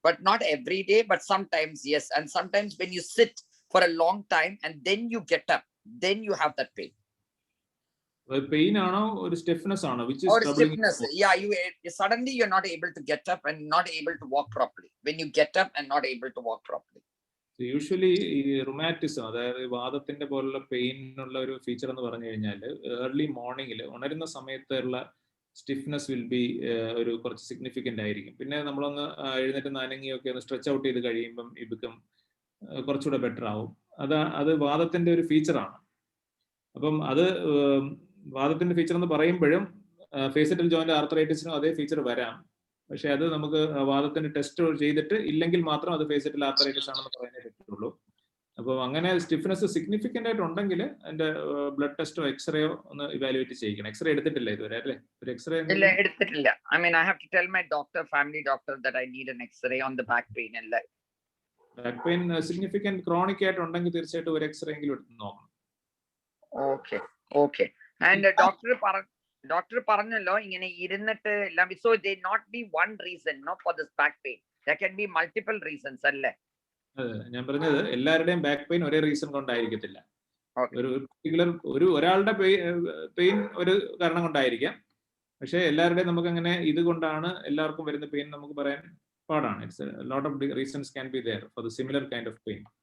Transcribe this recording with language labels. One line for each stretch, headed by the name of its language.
English: But not every day, but sometimes yes. And sometimes when you sit for a long time and then you get up, then you have that pain. Pain ano or stiffness ano, which is or troubling. Stiffness. Yeah, you suddenly you're not able to get up and not able to walk properly. When you get up and not able to walk properly.
Malayalam: Usually ഈ rheumatism, അതായത് വാദത്തിന്റെ പോലുള്ള പെയിനുള്ള ഒരു feature എന്ന് പറഞ്ഞു കഴിഞ്ഞാൽ early മോർണിംഗിൽ ഉണരുന്ന സമയത്തുള്ള stiffness will be ഒരു കുറച്ച് സിഗ്നിഫിക്കൻ്റ് ആയിരിക്കും. പിന്നെ നമ്മളൊന്ന് എഴുന്നേറ്റ് നനങ്ങിയൊക്കെ ഒന്ന് സ്ട്രെച്ച് ഔട്ട് ചെയ്ത് കഴിയുമ്പം ഇതും കുറച്ചുകൂടെ ബെറ്റർ ആവും. അത് വാദത്തിന്റെ ഒരു ഫീച്ചറാണ്. അപ്പം അത് വാദത്തിന്റെ ഫീച്ചർ എന്ന് പറയുമ്പോഴും ഫേസറ്റൽ ജോയിന്റ് ആർത്രൈറ്റിസിനും അതേ ഫീച്ചർ വരാം. പക്ഷെ അത് നമുക്ക് വാദത്തിന്റെ ടെസ്റ്റ് ചെയ്തിട്ട് ഇല്ലെങ്കിൽ മാത്രം അത് ഫേസറ്റൽ ആർത്രൈറ്റിസ് ആണെന്ന് പറയാനേ പറ്റുള്ളൂ. അപ്പോൾ അങ്ങനെ സ്റ്റിഫ്നെസ് സിഗ്നിഫിക്കൻ്റ് ആയിട്ട് ഉണ്ടെങ്കിൽ അതിന്റെ ബ്ലഡ് ടെസ്റ്റോ എക്സ്റേയോ ഒന്ന് ഇവാലുവേറ്റ് ചെയ്യിക്കണം. എക്സ്റേ എടുത്തിട്ടില്ല ഇതുവരെ അല്ലേ? ഒരു എക്സ്റേ എടുത്തിട്ടില്ല.
English: I mean, I have to tell my doctor, family doctor, that I need an X-ray on the back pain and like.
Malayalam: Back pain significant chronic ആയിട്ട് ഉണ്ടെങ്കിൽ തീർച്ചയായിട്ടും ഒരു എക്സ്റേ എങ്കിലും എടുത്ത് നോക്കണം.
English: Okay. And doctor
Malayalam: പറഞ്ഞല്ലോ ഇങ്ങനെ ഇരുന്നിട്ട് എല്ലാം.
English: So they not be one reason for this back pain. There can be multiple reasons അല്ലേ?
Malayalam: ഞാൻ പറഞ്ഞത് എല്ലാവരുടെയും ബാക്ക് പെയിൻ ഒരേ റീസൺ കൊണ്ടായിരിക്കത്തില്ല. ഒരു പർട്ടിക്കുലർ ഒരാളുടെ പെയിൻ ഒരു കാരണം കൊണ്ടായിരിക്കാം. പക്ഷെ എല്ലാവരുടെയും നമുക്ക് അങ്ങനെ ഇത് കൊണ്ടാണ് എല്ലാവർക്കും വരുന്ന പെയിൻ നമുക്ക് പറയാൻ പാടാണ്.
English: It's lot of reasons can be there for the similar kind of pain.